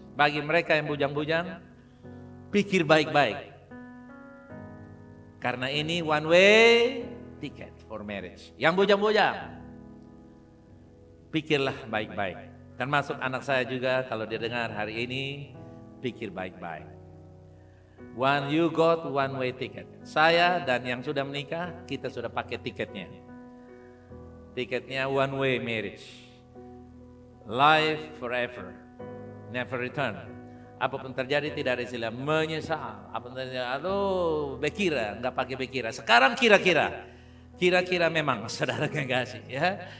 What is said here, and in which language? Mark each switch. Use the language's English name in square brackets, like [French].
[Indonesian] Bagi mereka yang bujang-bujang, pikir baik-baik. Karena ini [English] one way ticket for marriage. [Indonesian] Yang bujang-bujang, pikirlah baik-baik. Termasuk anak saya juga, kalau dia dengar hari ini, pikir baik-baik. [English] When you got one way ticket. [Indonesian] Saya dan yang sudah menikah, kita sudah pakai tiketnya. Tiketnya [English] one way marriage. Life forever, never return. [Indonesian] Apapun terjadi tidak ada istilah menyesal. Apapun terjadi, aduh bekira, nggak pakai bekira. Sekarang kira-kira memang saudara kasih ya.